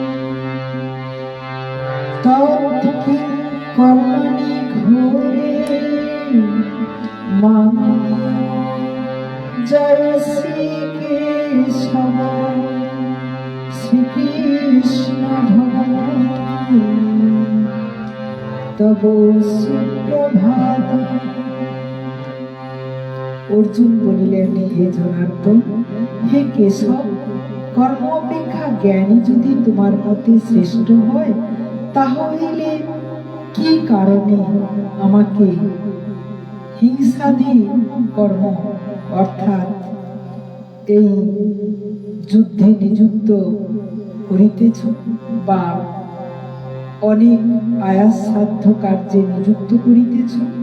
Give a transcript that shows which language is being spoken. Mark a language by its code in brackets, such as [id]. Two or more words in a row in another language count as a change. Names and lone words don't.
[sa] तत् कर्मणि घोरे माम जायसी केशव श्री कृष्ण भगवान তব সুপ্রভাত। [bn] অর্জুন বলিলেন, হে জনার্দন, হে কেশব, কর্ম অপেক্ষা জ্ঞানী যদি তোমার মতে শ্রেষ্ঠ হয়, তাহলে কি কারণে আমাকে হিংসাদি কর্ম অর্থাৎ এই যুদ্ধে নিযুক্ত করিতেছ বা অনেক আয়াসসাধ্য কার্যে নিযুক্ত করিতেছ?